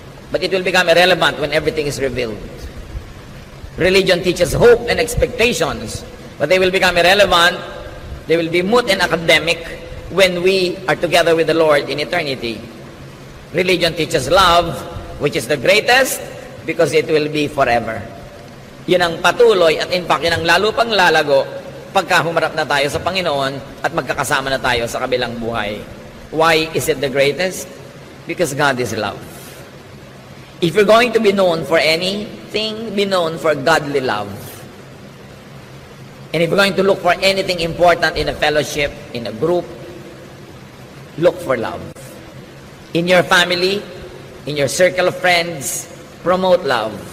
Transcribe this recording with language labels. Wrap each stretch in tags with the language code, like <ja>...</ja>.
<en>but it will become irrelevant when everything is revealed. Religion teaches hope and expectations, but they will become irrelevant, they will be moot and academic when we are together with the Lord in eternity. Religion teaches love, which is the greatest, because it will be forever.</en> <tl>Yun ang patuloy at</tl> <en>in fact,</en> <tl>yun ang lalo pang lalago pagka humarap na tayo sa Panginoon at magkakasama na tayo sa kabilang buhay.</tl> <en>Why is it the greatest? Because God is love. If you're going to be known for anything, be known for godly love. And if you're going to look for anything important in a fellowship, in a group, look for love. In your family, in your circle of friends, promote love.</en>